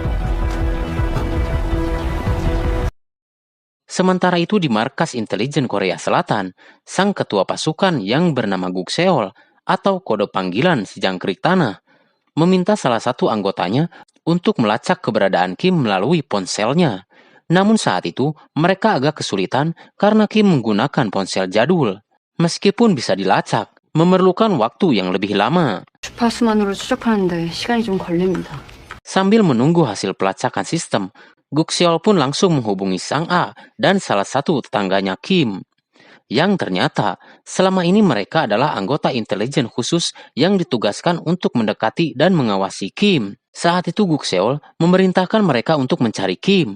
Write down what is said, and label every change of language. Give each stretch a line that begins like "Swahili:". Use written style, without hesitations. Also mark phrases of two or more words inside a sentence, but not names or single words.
Indonesian: Sementara itu di markas intelijen Korea Selatan, sang ketua pasukan yang bernama Guk Seol atau kode panggilan si jangkrik tanah, meminta salah satu anggotanya untuk melacak keberadaan Kim melalui ponselnya. Namun saat itu, mereka agak kesulitan karena Kim menggunakan ponsel jadul. Meskipun bisa dilacak, memerlukan waktu yang lebih lama.
Korean: 주파수만으로 추적하는데 시간이 좀 걸립니다.
Indonesian: Sambil menunggu hasil pelacakan sistem, Guk Seol pun langsung menghubungi Sang A dan salah satu tetangganya Kim. Yang ternyata, selama ini mereka adalah anggota intelijen khusus yang ditugaskan untuk mendekati dan mengawasi Kim. Saat itu Guk Seol memerintahkan mereka untuk mencari Kim.